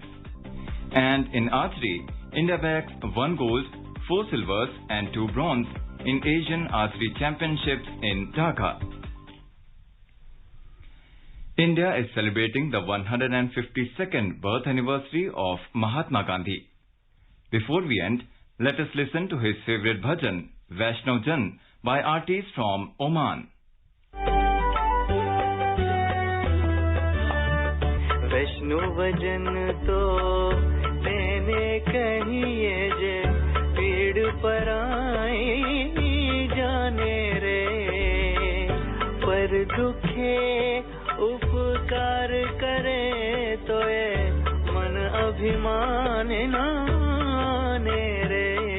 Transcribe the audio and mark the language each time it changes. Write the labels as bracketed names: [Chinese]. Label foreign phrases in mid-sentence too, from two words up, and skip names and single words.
[English] And in archery, India bags 1 gold, 4 silvers and 2 bronze in Asian Archery Championships in Dhaka. India is celebrating the 152nd birth anniversary of Mahatma Gandhi. Before we end, let us listen to his favorite bhajan, Vaishnav Jan, by artists from Oman. [Gujarati] વૈષ્ણવ જન તો તેને કહીએ જે પીડ પરાઈ જાણે રે પર દુઃખે ઉપકાર કરે તો યે મન અભિમાન ન આણે રે